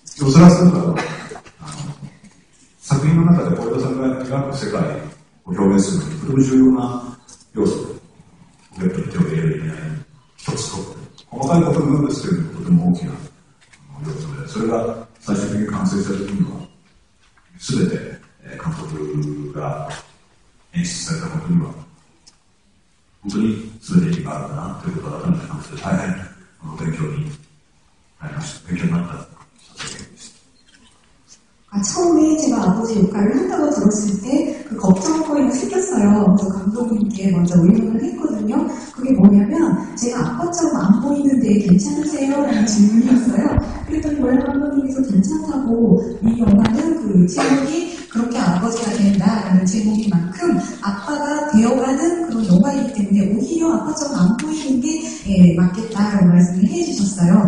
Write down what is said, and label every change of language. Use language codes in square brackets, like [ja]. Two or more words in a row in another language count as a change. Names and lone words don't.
[ja] それは全部作品の中で是枝さんが描く世界を表現するのにとても重要な要素で、ポケットに手を入れる意味合いに一つとって細かいことなんですけれども、とても大きな要素で、それが最終的に完成した時には、すべて監督が演出されたことには、本当にすべて意味があるんだなということを改めて感じて、大変勉強になりました。勉強になった作品でした。 [ko] 처음에 제가 아버지 역할을 한다고 들었을 때 그 걱정거리가 생겼어요. 그래서 감독님께 먼저 의논을 했거든요. 그게 뭐냐면 제가 아빠처럼 안 보이는데 괜찮으세요? 라는 질문이었어요. 그랬더니 원래 감독님께서 괜찮다고, 이 영화는 그 제목이 그렇게 아버지가 된다라는 제목인 만큼 아빠가 되어가는 그런 영화이기 때문에 오히려 아빠처럼 안 보이는 게 맞겠다라는 말씀을 해주셨어요.